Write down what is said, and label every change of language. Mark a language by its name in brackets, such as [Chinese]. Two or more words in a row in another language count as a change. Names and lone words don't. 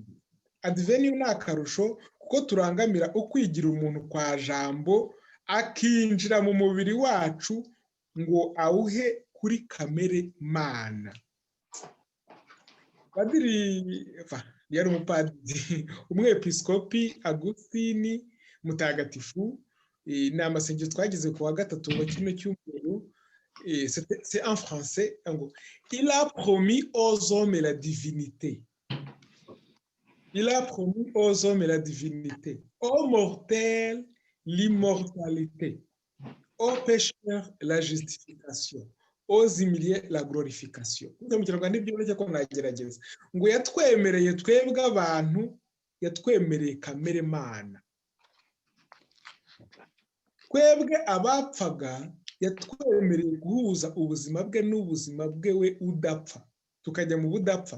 [Kinyarwanda] Adventi ni akarusho kuko turangamira ukwigira umuntu kwa jambo, akinjira mu mubiri wacu ngo awuhe kuri kamere mana. Padiri yari umupadiri, umwepiskopi Agustini Mutagatifu, ni amasengesho twagize ku wa gatatu wa kino cyumweru. [French] C'est en français. Il a promis aux hommes la divinité. Il a promis aux hommes la divinité. Aux mortels, l'immortalité. Aux pécheurs, la justification. Aux humiliés, la glorification. [Kinyarwanda] Mu Kinyarwanda ibyo uretse ko nagerageza. Ngo yatwemereye twebwe abantu, yatwemereye kamere mana. Twebwe abapfaga yatwemereye guhuza ubuzima bwe n'ubuzima bwe we udapfa, tukajya mu budapfa.